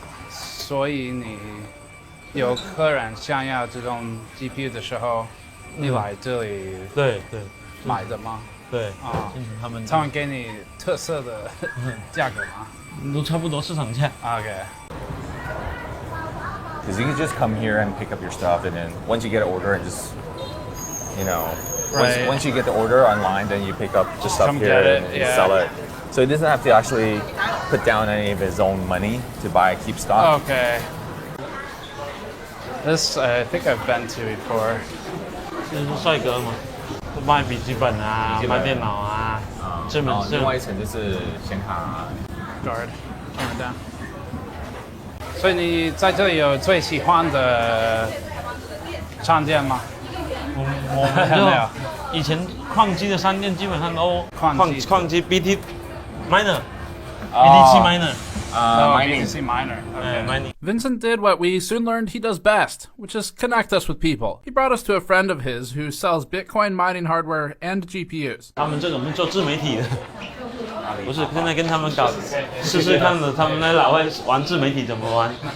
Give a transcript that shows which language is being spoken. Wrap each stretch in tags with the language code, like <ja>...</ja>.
<zh>所以你有客人想要这种 GPU 的时候，你来这里对买的吗？对啊，他们给你特色的价格吗？都差不多市场价。</zh> <en>OK。 Because you can just come here and pick up your stuff, and then once you get an order and just, Right. once you get the order online, then you pick up the stuff Come here get it, and yeah. sell it. So he doesn't have to actually put down any of his own money to keep stock. Okay. This I think I've been to before.</en> <zh>这是帅哥嘛，卖笔记本啊，卖电脑啊，这门另外一层就是显卡</zh> <en>Guard, camera down.</en> <zh>所以你在这里有最喜欢的商店吗？我们就以前矿机的商店基本上都矿机</zh> <en>BT miner BTC miner BTC miner. Okay. Vincent did what we soon learned he does best, which is connect us with people. He brought us to a friend of his who sells Bitcoin mining hardware and GPUs.</en> <zh>他们这种做自媒体的，不是现在跟他们搞试试看的，他们在老外玩自媒体怎么玩。</zh>